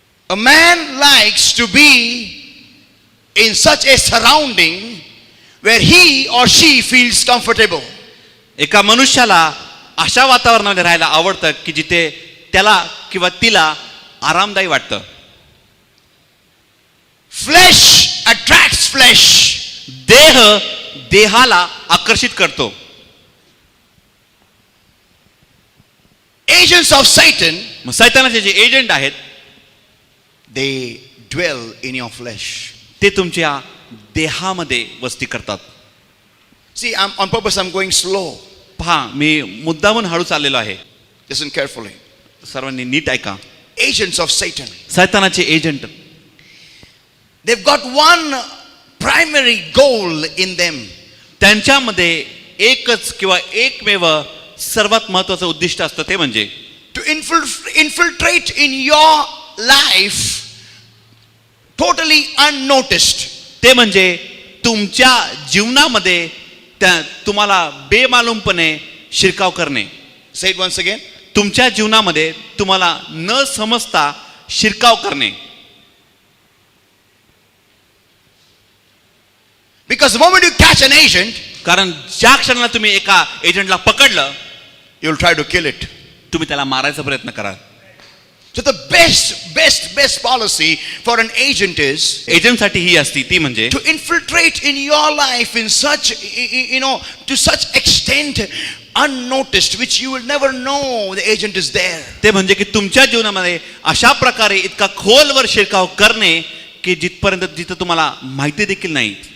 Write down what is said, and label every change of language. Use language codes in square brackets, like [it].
[en] A man likes to be in such a surrounding where he or she feels comfortable. [mr] एका मनुष्याला अशा वातावरणामध्ये राहायला आवडतं की जिथे त्याला किंवा तिला आरामदायी वाटतं. [en] Flesh attracts flesh. [mr] देह देहाला आकर्षित करतो. [en] Agents of Satan, [mr] मग सैतानाचे जे एजंट आहेत [en] they dwell in your flesh. [mr] ते तुमच्या देहामध्ये वस्ती करतात. [en] See, on purpose I'm going slow. [mr] पहा, मी मुद्दामून हळू चाललेलो आहे. [en] Listen carefully. [mr] सर्वांनी नीट ऐका. [en] Agents of Satan. [mr] सैतानाचे agent [en] They've got one primary goal in them. [mr] त्यांच्यामध्ये एकच किंवा एकमेव सर्वात महत्वाचं उद्दिष्ट असतं ते म्हणजे [en] To infiltrate in your life totally unnoticed. [mr] ते म्हणजे तुमच्या जीवनामध्ये तुम्हाला बेमालूमपणे शिरकाव करणे. [en] Say it once again. [mr] तुमच्या जीवनामध्ये तुम्हाला न समजता शिरकाव करणे. [en] Because the moment you catch an agent, [mr] कारण ज्या क्षणाला तुम्ही एका एजंटला पकडलं [en] you'll try to kill it. [mr] तुम्ही त्याला मारायचा प्रयत्न कराल. [en] So the best policy for an agent is [mr] एजंटसाठी ही असती ती म्हणजे [en] to infiltrate in your life in such, to such extent unnoticed, which you will never know the agent is there. [mr] ते म्हणजे की तुमच्या जीवनामध्ये अशा प्रकारे इतका खोलवर शिरकाव करणे की जिथं तुम्हाला माहिती देखील नाही.